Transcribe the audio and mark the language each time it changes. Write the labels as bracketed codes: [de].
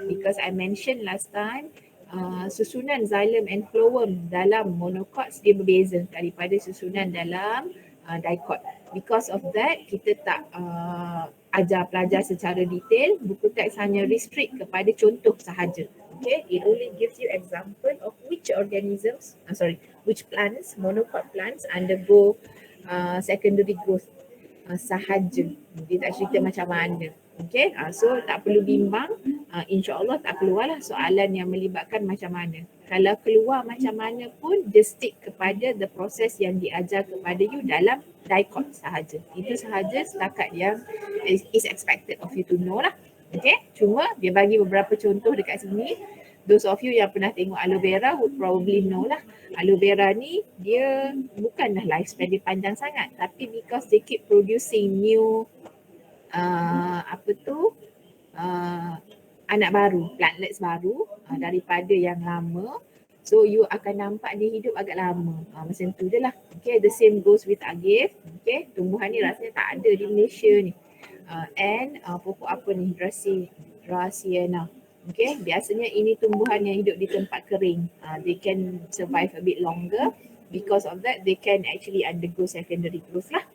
[en] Because I mentioned last time, [ms] susunan xylem and phloem dalam monocots dia berbeza daripada susunan dalam dicot. [en] Because of that, [ms] kita tak ajar pelajar secara detail. Buku teks hanya restrict kepada contoh sahaja. [en] Okay, it only gives you example of which organisms, which plants, monocot plants undergo secondary growth [ms] sahaja. Dia tak cerita macam mana. Okay, so tak perlu bimbang, insyaAllah tak keluarlah soalan yang melibatkan macam mana. Kalau keluar macam mana pun, [en] just stick [ms] kepada [en] the process [ms] yang diajar kepada you dalam dicot sahaja. Itu sahaja setakat yang [en] is expected of you to know lah. [ms] Okay, cuma dia bagi beberapa contoh dekat sini. [en] Those of you [ms] yang pernah tengok aloe vera [en] would probably know [ms] lah. Aloe vera ni dia bukanlah lifespan dia panjang sangat, tapi because they keep producing new anak baru, plantlets baru daripada yang lama. So you akan nampak dia hidup agak lama. Macam tu je lah. [en] Okay, the same goes with agave. [ms] Okay, tumbuhan ni rasanya tak ada di Malaysia ni. And pokok apa ni? Dracaena. Okay, biasanya ini tumbuhan yang hidup di tempat kering. [en] They can survive a bit longer. Because of that, they can actually undergo secondary growth lah.